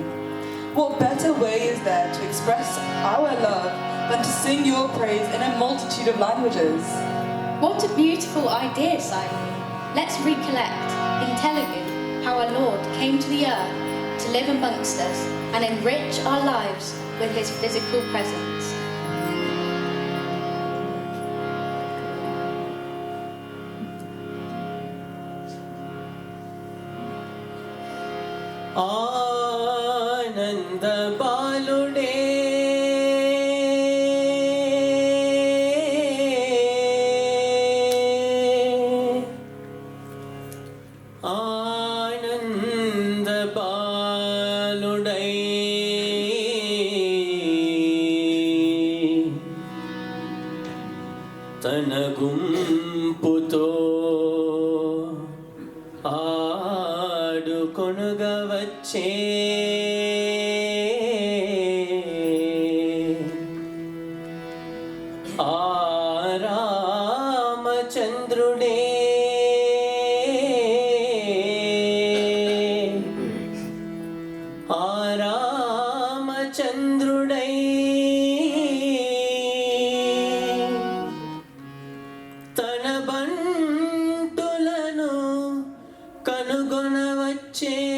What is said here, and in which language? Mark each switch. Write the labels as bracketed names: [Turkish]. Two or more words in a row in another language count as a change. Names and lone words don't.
[English] What better way is there to express our love than to sing your praise in a multitude of languages? What a beautiful idea, Swami. Let's recollect in Telugu how our Lord came to the earth to live amongst us and enrich our lives with his physical presence. [Telugu] ఆనంద బాలుడే ఆనంద బాలుడే తన గుంపుతో ఆడుకొనుగా వచ్చే ఆ రామచంద్రుడే ఆ రామచంద్రుడై తన బంటులను కనుగొనవచ్చే